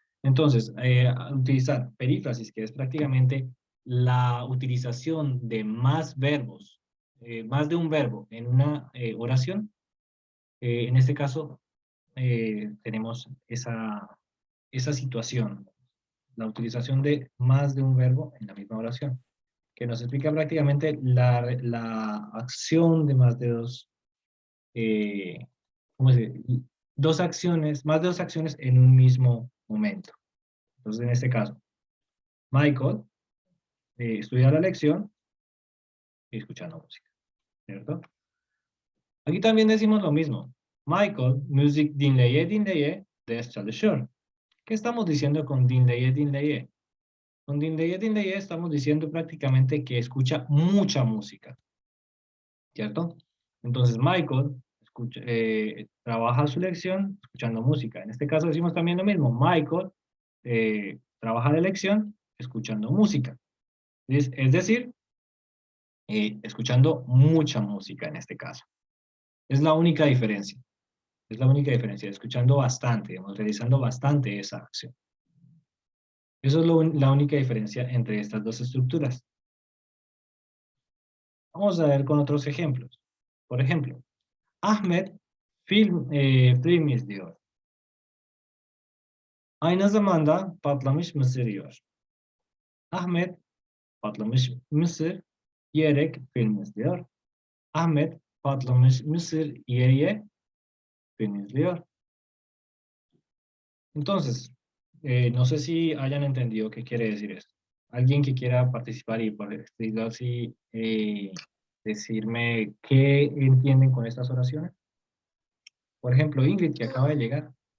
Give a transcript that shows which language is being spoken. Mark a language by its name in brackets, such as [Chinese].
[Spanish] Entonces, al utilizar perífrasis, que es prácticamente la utilización de más verbos, más de un verbo en una oración, en este caso tenemos esa situación, la utilización de más de un verbo en la misma oración, que nos explica prácticamente la acción de más de dos, ¿cómo se dice? Más de dos acciones en un mismo momento. Entonces, en este caso, Michael estudiar la lección y escuchando música, ¿cierto? Aquí también decimos lo mismo. [Turkish] Michael, müzik dinleye dinleye ders çalışıyor. [Spanish] ¿Qué estamos diciendo con [Turkish] dinleye dinleye? [Spanish] Con dinleye dinleye estamos diciendo prácticamente que escucha mucha música, ¿cierto? Entonces Michael trabaja su lección escuchando música. En este caso decimos también lo mismo. Michael trabaja la lección escuchando música. Es decir, escuchando mucha música en este caso. Es la única diferencia. Es la única diferencia, escuchando bastante, digamos, realizando bastante esa acción. Eso es la única diferencia entre estas dos estructuras. Vamos a ver con otros ejemplos. Por ejemplo, [Turkish] Ahmet film izliyor. Aynı zamanda patlamış mısır yiyor. Ahmet patlamış mısır yiyerek film izliyor. Ahmet patlamış mısır yiye film izliyor. [Spanish] Entonces, no sé si hayan entendido qué quiere decir esto. Alguien que quiera participar y por decirlo así, decirme qué entienden con estas oraciones. Por ejemplo, Ingrid, que acaba de llegar.